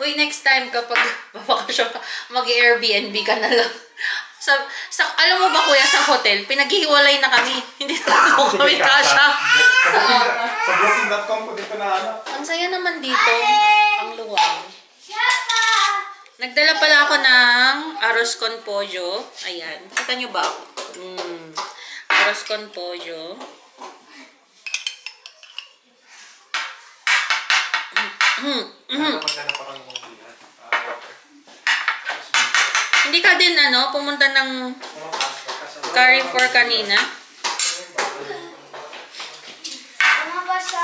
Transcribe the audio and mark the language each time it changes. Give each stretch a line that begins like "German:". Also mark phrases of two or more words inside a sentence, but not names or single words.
Filipino: Uy, next time kapag babakasyon ka, mag-Airbnb ka na lang. Alam mo ba kuya, sa hotel, pinaghihiwalay na kami. Hindi na ako kami kasha. Sa booking.com ko dito na ano. Ang saya naman dito. Ang luwang. Siyapa! Nagdala pala ako ng
Spanish: arroz con pollo.
Filipino: Ayan. Kita nyo ba?
Spanish: Arroz con pollo.
Filipino: Maghanap ako ng water. Hindi ka din pumunta ng Carrefour kanina? Ano ba sa...